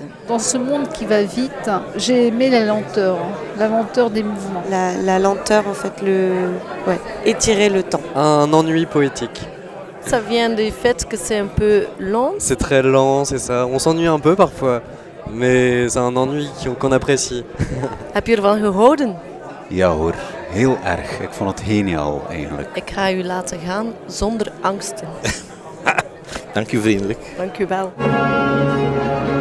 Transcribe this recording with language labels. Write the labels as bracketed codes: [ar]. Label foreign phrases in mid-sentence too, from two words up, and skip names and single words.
[fr] Dans ce monde qui va vite, j'ai aimé la lenteur des mouvements. La lenteur en fait, étirer le temps. Un ennui poétique. Ça vient du fait que c'est un peu long. C'est très lent, c'est ça. On s'ennuie un peu parfois, mais c'est un ennui qu'on apprécie. [nl] Heb je ervan gehouden? Ja hoor, heel erg. Ik vond het geniaal eigenlijk. Ik ga u laten gaan zonder angsten. Dank u vriendelijk. Dank u wel.